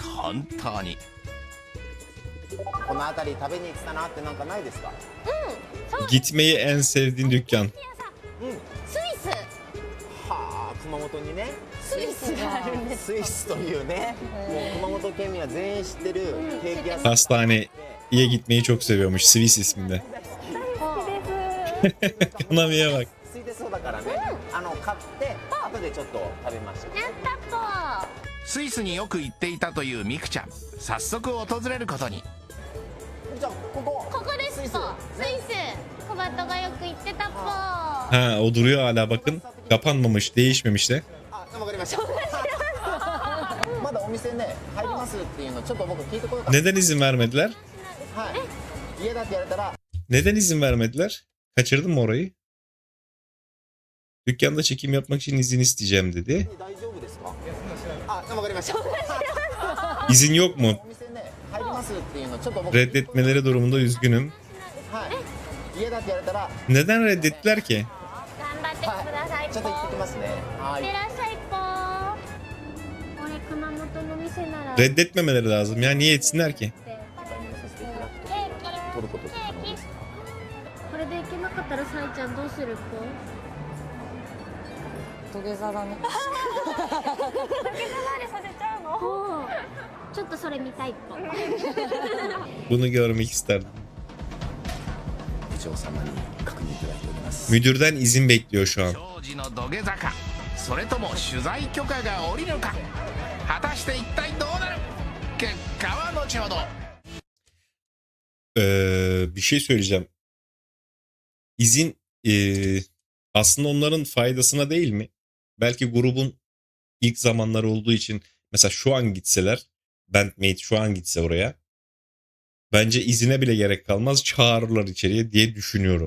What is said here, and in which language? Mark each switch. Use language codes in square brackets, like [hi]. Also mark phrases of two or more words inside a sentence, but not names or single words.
[ja] 本当に。この辺り食べに行ってたなってなんかないですか？ [tr] Gitmeyi en sevdiğin dükkan. [ja] スイス。はあ、熊本にね。スイスがあるんです。スイスというね、もう熊本県民は全員知ってるケーキ屋さん。 [tr] Hastaneye gitmeyi çok seviyormuş. Swiss isminde. Kanami'ye bak. [ja] 空いてそうだからね、買って後でちょっと食べましょう。やったぽ。スイスによく行っていたというミクちゃん、早速訪れることに。じゃあここ。ここですぽ。スイス。小バトがよく行ってたぽ。 [tr] Ha, o duruyor hala bakın. Kapanmamış, değişmemiş de. [ja] あ、わかりました。まだお店ね入りますっていうのちょっと僕聞いてこようかな。 [tr] Neden izin vermediler? [ja] はい。家だって言われたら。 [tr] Neden izin vermediler? Kaçırdın mı orayı? Dükkanda çekim yapmak için izin isteyeceğim dedi. [ja] 大丈夫ですか？あ、わかりました。 [tr] İzin yok mu? [ja] お店ね入りますっていうのちょっと僕。 [tr] Reddetmeleri durumunda üzgünüm. [ja] はい。家だって言われたら。 [tr] Neden reddettiler ki? [ja] 頑張ってくださいぽ。ちょっと行ってきますね。はいって。らっしゃいぽ。これ熊本の店なら。 [tr] Reddetmemeleri lazım ya, niye etsinler ki? [ja] 取ることって可能ですか？これでいけなかったらさいちゃんどうするぽ？土下座だね。ちょっとそれ見たいぽ。 [tr] Bunu görmek isterdim. [ja] 部長様に確認いただいております。 [tr] Müdürden izin bekliyor şu an. [ja] 長寿の土下座か、それとも取材許可が下りるか、果たして一体どうなる。結果は後ほど。 [tr] Bir şey söyleyeceğim. İzin aslında onların faydasına değil mi? Belki grubun ilk zamanları olduğu için, mesela şu an gitseler, Bandmate şu an gitse oraya, bence izine bile gerek kalmaz, çağırırlar içeriye diye düşünüyorum.